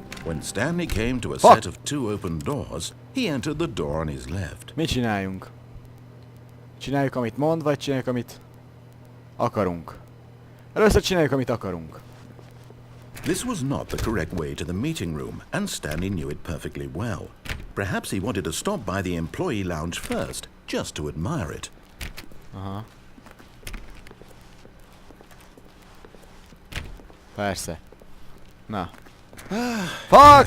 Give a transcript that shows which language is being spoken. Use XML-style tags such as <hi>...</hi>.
<en>When Stanley came to a set of two open doors, he entered the door on his left.</en> <hu>Mit csináljunk? Csináljuk, amit mond, vagy csináljuk, amit akarunk? Először csináljuk, amit akarunk.</hu> <en>This was not the correct way to the meeting room, and Stanley knew it perfectly well. Perhaps he wanted to stop by the employee lounge first, just to admire it. Aha.</en> <hu>Persze. Na.</hu> <en>Fuck!</en>